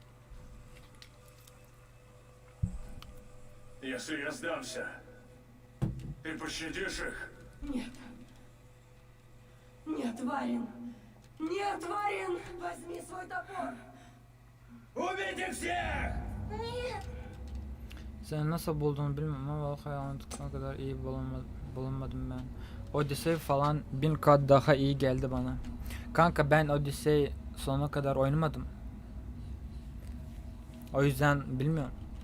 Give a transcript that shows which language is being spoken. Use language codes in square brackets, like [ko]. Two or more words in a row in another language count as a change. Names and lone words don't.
[ru] Если я сдамся, ты пощадишь их? Нет. Нет, Варин. Нет, Варин! Возьми свой topor. Убейте всех! Нет! [tr] Sen nasıl bulduğunu bilmem ama vallahi anlattıklarına kadar iyi bulunmadım ben. Odyssey falan 1000 kat daha iyi geldi bana. Kanka ben Odyssey sonuna kadar oynamadım. O yüzden bilmiyorum.